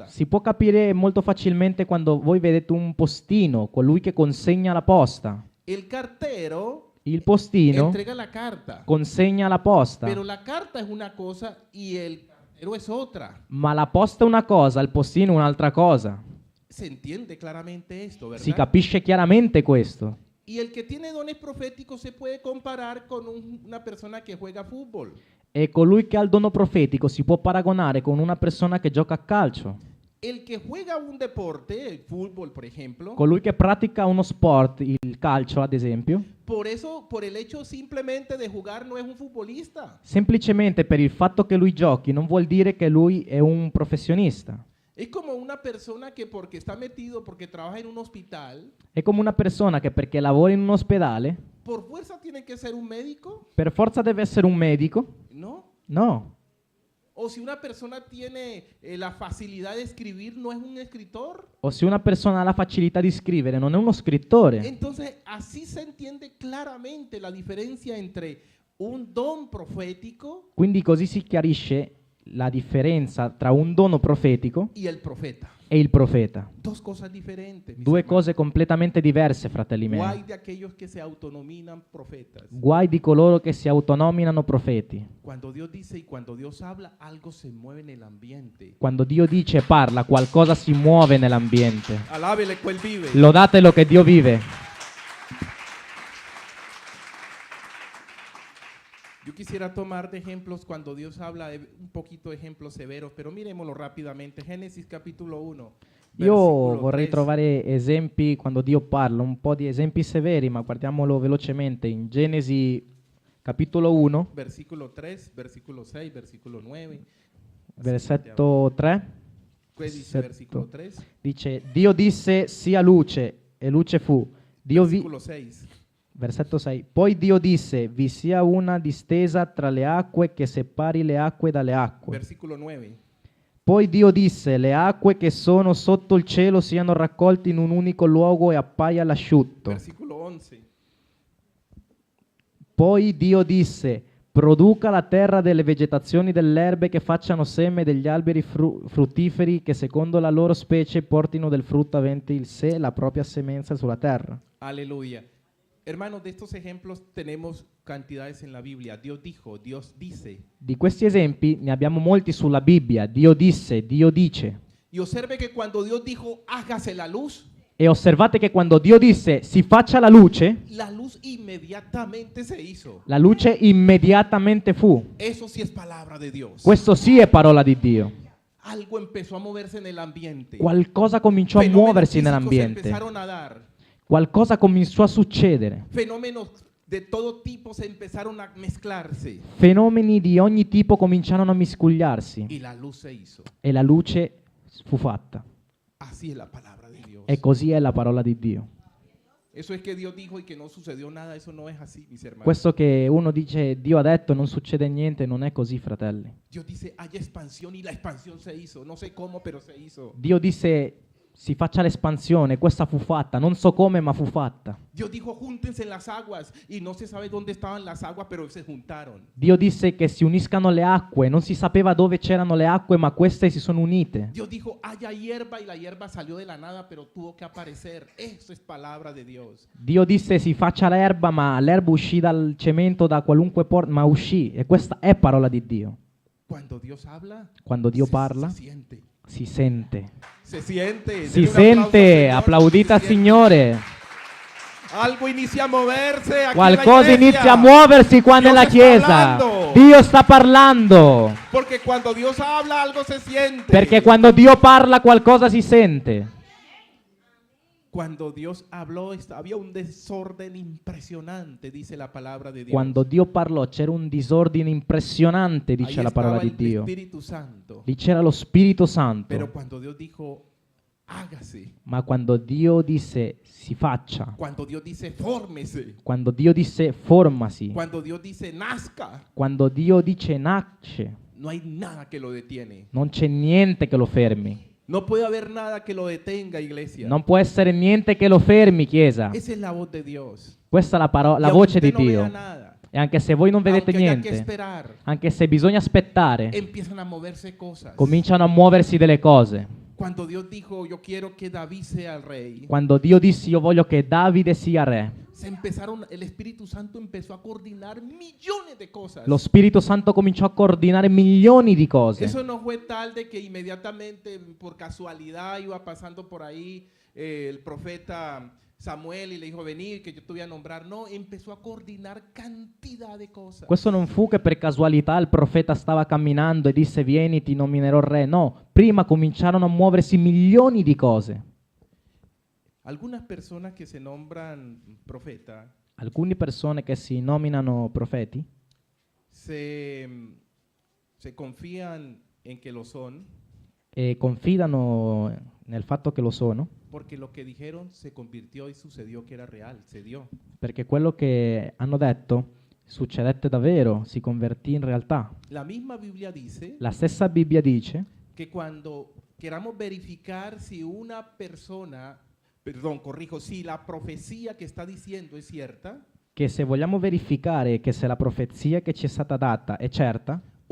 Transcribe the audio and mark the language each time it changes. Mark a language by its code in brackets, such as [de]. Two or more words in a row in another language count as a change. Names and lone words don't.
[it] Si può capire molto facilmente quando voi vedete un postino, colui che consegna la posta. [es] El cartero [it] Il postino [es] entrega la carta, [it] consegna la posta, [es] pero la carta es una cosa y el cartero es otra. [it] ma la posta è una cosa, il postino è un'altra cosa. [es] Se entiende claramente esto, [it] Si [es] ¿verdad? [it] capisce chiaramente questo. [es] Y el que tiene dones proféticos se puede comparar con una persona que juega fútbol. [it] E colui che ha il dono profetico si può paragonare con una persona che gioca a calcio. [es] El que juega un deporte, el fútbol por ejemplo, [it] Colui che pratica uno sport, il calcio ad esempio, [es] por eso, por el hecho simplemente de jugar no es un futbolista. [it] semplicemente per il fatto che lui giochi non vuol dire che lui è un professionista. [es] Es como una persona que porque está metido, porque trabaja en un hospital, [it] È come una persona che perché lavora in un ospedale, [es] por fuerza tiene que ser un médico, [it] per forza deve essere un medico? [es] ¿no? No. O si una persona tiene la facilidad de escribir, no es un escritor. [it] O se una persona ha la facilità di scrivere, non è uno scrittore. [es] Entonces, así se entiende claramente la diferencia entre un don profético [it] Quindi così si chiarisce la differenza tra un dono profetico [es] y el profeta. [it] e il profeta. [es] Dos cosas diferentes. mis [it] Due [es] hermanos. [it] cose completamente diverse, fratelli [es] Guay [it] miei. [es] de aquellos que se autonominan profetas. [it] Guai di coloro che si autonominano profeti. [es] Cuando Dios dice y cuando Dios habla, algo se mueve en el ambiente. [it] Quando Dio dice e parla, qualcosa si muove nell'ambiente. [es] Alábele que Él vive. [it] Lodatelo che Dio vive. [es] Yo quisiera tomar de ejemplos cuando Dios habla, un poquito de ejemplos severos, pero miremoslo rápidamente. Génesis capítulo 1. [it] Io [es] versículo [it] vorrei [es] 3. [it] trovare esempi quando Dio parla, un po' di esempi severi, ma guardiamolo velocemente. In Genesi capitolo 1, [es] Versículo 3, versículo 6, versículo 9. [it] versetto 3, [es] ¿Qué dice [it] versetto- [es] versículo 3? [it] dice: Dio disse sia luce e luce fu. [es] Versículo 6. [it] Versetto 6. Poi Dio disse: vi sia una distesa tra le acque che separi le acque dalle acque. [es] Versículo 9. [it] Poi Dio disse: le acque che sono sotto il cielo siano raccolte in un unico luogo e appaia l'asciutto. [es] Versículo 11. [it] Poi Dio disse: produca la terra delle vegetazioni delle erbe che facciano seme degli alberi fruttiferi che secondo la loro specie portino del frutto avente il sé la propria semenza sulla terra. [es] Aleluya. Hermanos, de estos ejemplos tenemos cantidades en la Biblia. Dios dijo, Dios dice. [it] Di questi esempi ne abbiamo molti sulla Bibbia. Dio disse, Dio dice. [es] Y observe que cuando Dios dijo, hágase la luz [it] osservate che quando Dio disse si faccia la luce [es] inmediatamente se hizo. [it] la luce immediatamente fu. [es] Eso sí es palabra de Dios. [it] Questo sì è parola di Dio. [es] Algo empezó a moverse en el ambiente. [it] Qualcosa cominciò a [es] Fenómenos [it] muoversi [es] físicos [it] nell'ambiente. [es] empezaron a dar. [it] Qualcosa cominciò a succedere. [es] Fenómenos de todo tipo se empezaron a mezclarse. [it] Fenomeni di ogni tipo cominciarono a miscugliarsi [es] Y la luz se hizo. [it] e la luce fu fatta. [es] Así es la palabra de Dios. [it] E così è la parola di Dio. [es] Eso es que Dios dijo y que no sucedió nada. Eso no es así, mis hermanos. [it] Questo che uno dice Dio ha detto non succede niente, non è così, fratelli. [es] Dios dice, hay expansión y la expansión se hizo. No sé cómo, pero se hizo. [it] Dio disse si faccia l'espansione, questa fu fatta, non so come ma fu fatta. [es] Dios dijo, júntense en las aguas. Y no se sabe dónde estaban las aguas, pero se juntaron. [it] Dio disse che si uniscano le acque, non si sapeva dove c'erano le acque ma queste si sono unite. [es] Dios dijo, haya hierba y la hierba salió de la nada, pero tuvo que aparecer. Eso es palabra de Dios. [it] Dio disse si faccia l'erba ma l'erba uscì dal cemento da qualunque porta ma uscì e questa è parola di Dio. [es] Cuando Dios habla, [it] Quando Dio parla [es] se siente. [it] si sente. [es] Se siente. [it] Si [es] Denle un aplauso al [it] sente, [es] Señor, [it] applaudite al [es] se siente. [it] Signore. [es] Algo inicia a moverse aquí [it] Qualcosa [es] en la iglesia. [it] inizia a muoversi qua [es] Dios [it] nella sta chiesa. parlando. Dio sta parlando. [es] Porque cuando Dios habla, algo se siente. [it] Perché quando Dio parla qualcosa si sente. [es] Cuando Dios habló, había un desorden impresionante, dice la palabra de Dios. [it] Quando Dio parlò c'era un disordine impressionante, [es] Ahí [it] dice la parola [es] estaba [it] di Dio. [es] el Espíritu Santo. [it] Lì c'era lo Spirito [es] Pero [it] Santo. [es] cuando Dios dijo, hágase. [it] Ma quando Dio disse si faccia, [es] Cuando Dios dice, fórmese. [it] quando Dio disse formasi, [es] Cuando Dios dice, nazca. [it] quando Dio dice nasce, [es] No hay nada que lo detiene. [it] non c'è niente che lo fermi. [es] No puede haber nada que lo detenga, iglesia. [it] Non può essere niente che lo fermi, Chiesa. [es] Esa es la voz de Dios. [it] Questa è la [es] Y aunque [it] voce di [es] usted no vea [it] Dio. [es] nada, [it] E anche se voi non vedete [es] aunque haya que [it] niente, [es] esperar, [it] anche se bisogna aspettare, [es] empiezan a moverse cosas. [it] cominciano a muoversi delle cose. [es] Cuando Dios dijo, yo quiero que David sea el rey, [it] Quando Dio disse io voglio che Davide sia re, [es] el Espíritu Santo empezó a coordinar millones de cosas. [it] lo Spirito Santo cominciò a coordinare milioni di cose. [es] Eso no fue tal de que inmediatamente, por casualidad, iba pasando por ahí el profeta Samuel y le dijo, venir, que yo te voy a nombrar. No, empezó a coordinar cantidad de cosas. [it] Questo non fu che per casualità il profeta stava camminando e disse vieni ti nominerò re. No, prima cominciarono a muoversi milioni di cose. [es] Algunas personas que se nombran profeta [it] Alcune persone che si nominano profeti [es] se confían en que lo son [it] e confidano nel fatto che lo sono, [es] porque lo que dijeron se convirtió y sucedió que era real, se dio. [it] perché quello che hanno detto succedette davvero, si convertì in realtà. [es] La misma Biblia dice [it] La stessa Bibbia dice [es] que cuando queramos verificar si una persona, perdón, corrijo, si la profecía que está diciendo es cierta, [it] che se vogliamo verificare che se la profezia che ci è stata data è certa,